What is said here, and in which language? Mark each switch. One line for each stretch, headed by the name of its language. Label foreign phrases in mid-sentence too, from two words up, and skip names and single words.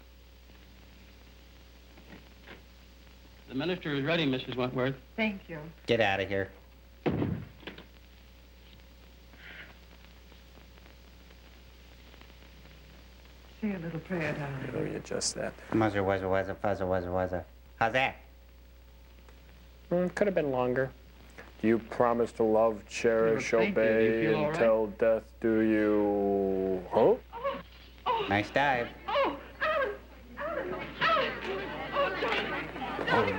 English: The minister is ready, Mrs. Wentworth. Thank you. Get out of here. Say a little prayer, darling. Let me adjust that. Muzzer, wuzzer, wuzzer, fuzzer, wuzzer, wuzzer. How's that? Could have been longer. Do you promise to love, cherish, Thank you. You obey, feel all right? until death do you... Huh? Nice dive. Oh, Alan! Alan! Alan! Oh, darling!